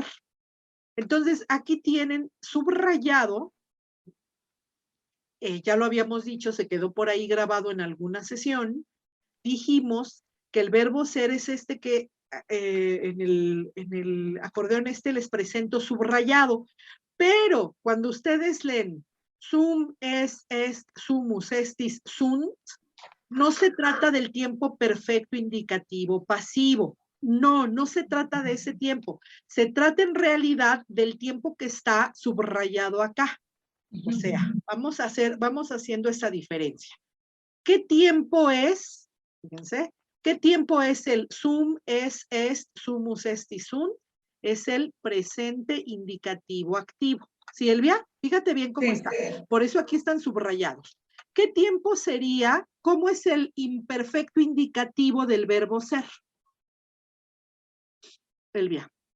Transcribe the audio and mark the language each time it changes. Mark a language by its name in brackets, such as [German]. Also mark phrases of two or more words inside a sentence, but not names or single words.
[Spanish] Entonces, aquí tienen subrayado, ya lo habíamos dicho, se quedó por ahí grabado en alguna sesión, dijimos que el verbo ser es este que en el acordeón les presento subrayado, pero cuando ustedes leen [Latin] sum, est, sumus, estis, sunt, [Spanish] no se trata del tiempo perfecto indicativo pasivo. No se trata de ese tiempo. Se trata en realidad del tiempo que está subrayado acá. O sea, vamos haciendo esa diferencia. ¿Qué tiempo es? Fíjense, ¿qué tiempo es el [Latin] sum, est, sumus, estis, sunt? [Spanish] Es el presente indicativo activo. Silvia, fíjate bien cómo está. Por eso aquí están subrayados. ¿Qué tiempo sería? ¿Cómo es el imperfecto indicativo del verbo ser? Silvia.